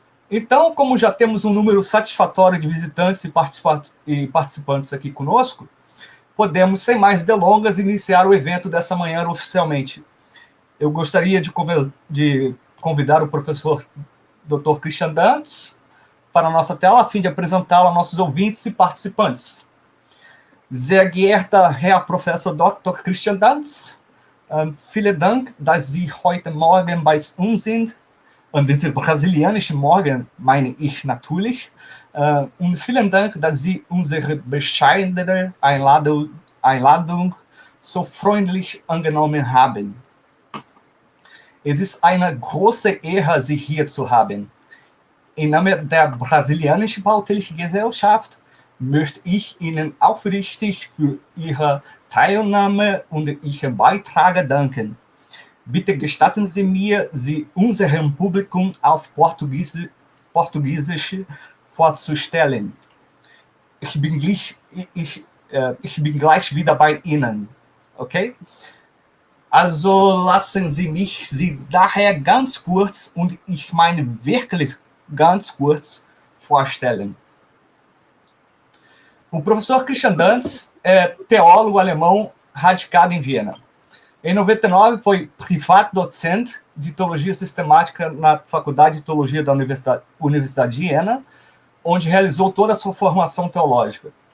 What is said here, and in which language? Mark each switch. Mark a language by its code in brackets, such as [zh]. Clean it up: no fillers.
[pt] Então, como já temos um número satisfatório de visitantes e participantes aqui conosco, podemos, sem mais delongas, iniciar o evento dessa manhã oficialmente. Eu gostaria de convidar o professor Dr. Christian Danz para a nossa tela, a fim de apresentá-lo a nossos ouvintes e participantes. [de] Sehr geehrter Herr Professor Dr. Christian Danz, vielen Dank, dass Sie heute Morgen bei uns sind. Und diesen brasilianischen Morgen meine ich natürlich. Und vielen Dank, dass Sie unsere bescheidene Einladung so freundlich angenommen haben. Es ist eine große Ehre, Sie hier zu haben. Im Namen der brasilianischen Paul Tillich Gesellschaft möchte ich Ihnen aufrichtig für Ihre Teilnahme und Ihren Beitrag danken. Bitte gestatten Sie mir, Sie unserem Publikum auf Portugiesisch vorzustellen. Ich bin gleich wieder bei Ihnen. Okay? Also lassen Sie mich Sie daher ganz kurz, und ich meine wirklich ganz kurz, vorstellen. [pt] O professor Christian Danz é teólogo alemão radicado em Viena. Em 99, foi Privatdozent de Teologia Sistemática na Faculdade de Teologia da Universidade de Viena, onde realizou toda a sua formação teológica.